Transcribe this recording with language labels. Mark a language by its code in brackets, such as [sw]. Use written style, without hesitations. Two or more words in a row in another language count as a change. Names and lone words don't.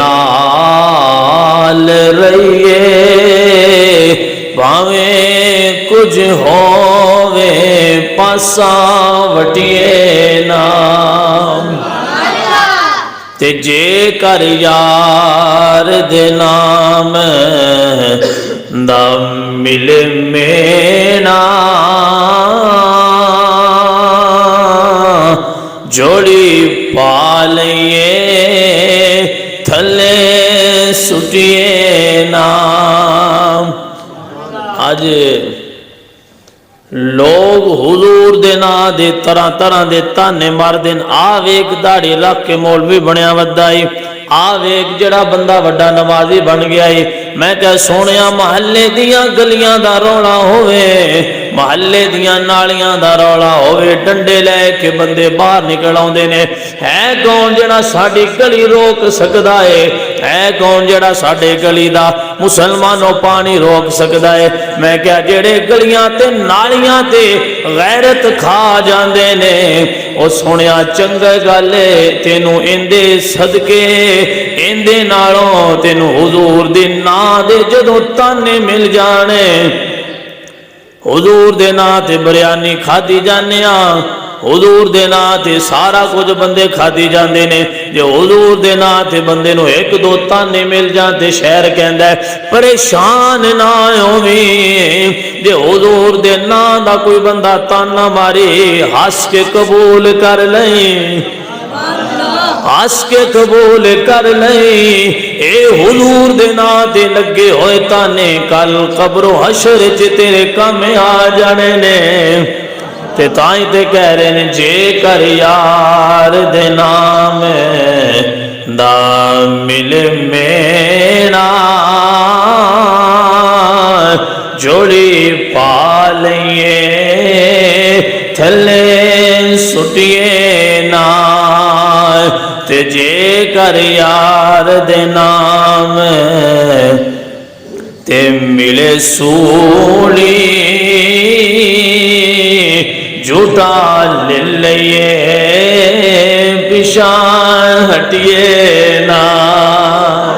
[pa] نال رہیے پاویں کچھ ہووے پاساں وٹیے نا، تے جے کر یار دے نام دا مل مینا جوڑی پا لئیے تھلے سٹیے نا۔ آج لوگ حضور دے نا دے طرح طرح دے تانے مار دین، آویک داڑھی رکھ کے مولوی بنیا ودائی، آویک جڑا بندہ وڈا نمازی بن گیا ہی۔ میں کہا سونیا محلے دیاں گلیاں دا رولا ہوئے، محلے دیاں نالیاں دا رولا ہوئے، ڈنڈے لے کے بندے باہر نکل آؤندے نے، ہے کون جڑا ساڈی گلی روک سکدا ہے کون جڑا ساڈے گلی دا مسلمانوں پانی روک سکدا ہے؟ میں کہا جڑے گلیاں تے نالیاں تے غیرت کھا جاندے نے او سونیا چنگا گلے تینوں اندے صدقے اندے نالوں تینوں حضور دی نا دے جدوں تانے مل جانے، حضور دے نا تے بریانی کھادی جانیا، حضور دے نا تے سارا کچھ بندے کھادی جاندے نے، جو حضور دے نا تے بندے نو ایک دو تانے مل جاندے شہر کہندا ہے پریشان نہ ہوویں، جو حضور دے نا دا کوئی بندہ تانا ماری ہنس کے قبول کر لیں، ہنس کے قبول کر لیں، اے حضور دے نا تے لگے ہوئے تانے کل قبر و حشر چ تیرے کام آ جانے نے۔ تے تائیں تے کہہ رہے ہیں جے کر یار دے نام دا مل مینا جوڑی پا لئیے تھلے سٹیے نا، تے جے کر یار دے نام تے ملے سولی جھوٹا لے لئے پشان ہٹیے نام۔